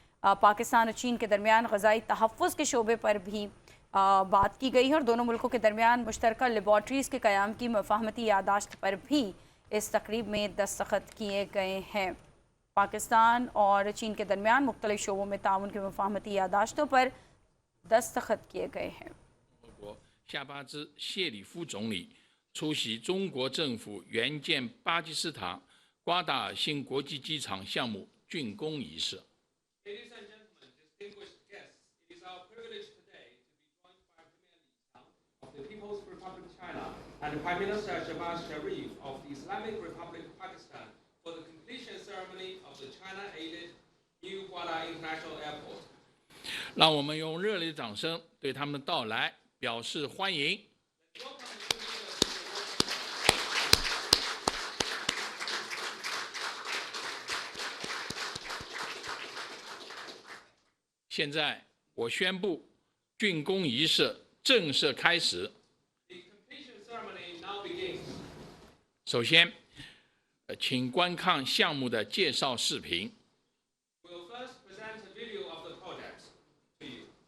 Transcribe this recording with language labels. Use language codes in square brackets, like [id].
[hi] पाकिस्तान और चीन के दरमियान ग़ज़ाई तहफ़्फ़ुज़ के शोबे पर भी बात की गई है और दोनों मुल्कों के दरमियान मुश्तरका लेबॉर्ट्रीज़ के क़याम की मुफाहमती यादाश्त पर भी इस तकरीब में दस्तखत किए गए हैं। पाकिस्तान और चीन के दरमियान मुख्तलिफ शोबों में ताउन की मुफाहमती यादाश्तों पर दस्तखत किए गए हैं। [zh] 国夏巴兹谢里夫总理出席中国政府援建巴基斯坦瓜达尔新国际机场项目竣工仪式。 [en] Ladies and gentlemen, distinguished guests, it is our privilege today to be joined by Premier Li Qiang of the People's Republic of China and Prime Minister Shehbaz Sharif of the Islamic Republic of Pakistan for the completion ceremony of the China-aided New Guada International Airport. [zh] 让我们用热烈的掌声对他们的到来表示欢迎。 [en] Welcome to the leaders of the [zh] 现在我宣布竣工仪式正式开始。 [en] The completion ceremony now begins. [zh] 首先，请观看项目的介绍视频。 [en] We'll first present a video of the project to you.